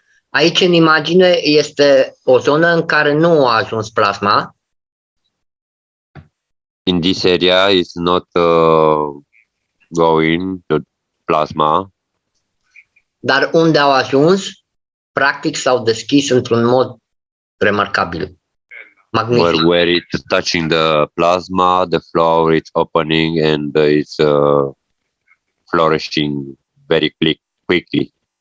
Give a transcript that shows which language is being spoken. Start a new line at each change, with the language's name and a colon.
Romanian: Aici în imagine este o zonă în care nu a ajuns plasma.
English: In this area is not going to plasma.
Romanian: Dar unde au ajuns, practic s-au deschis într-un mod remarcabil. Magnific.
English: Where it's touching the plasma, the flower is opening and it's flourishing very quickly.